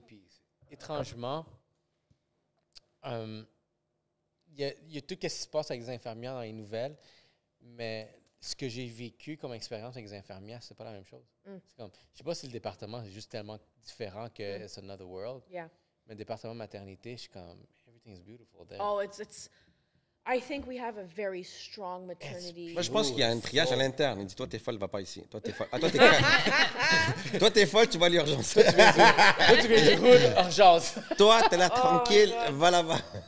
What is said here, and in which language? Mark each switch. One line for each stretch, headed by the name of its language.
French: Puis, étrangement, il y a tout ce qui se passe avec les infirmières dans les nouvelles, mais ce que j'ai vécu comme expérience avec les infirmières, c'est pas la même chose. C'est comme, je sais pas si le département est juste tellement différent que
English: it's another world. Yeah.
French: Mais le département maternité, je suis comme,
English: everything's beautiful there. Oh, I think we have a very strong maternity.
French: Moi, je pense qu'il y a un triage à l'interne. Il dit, toi, t'es folle, va pas ici. Toi, t'es folle. Ah, toi, t'es toi, t'es folle, tu vas à l'urgence. Toi, tu viens du roule, urgence. Toi, t'es là tranquille, va là-bas.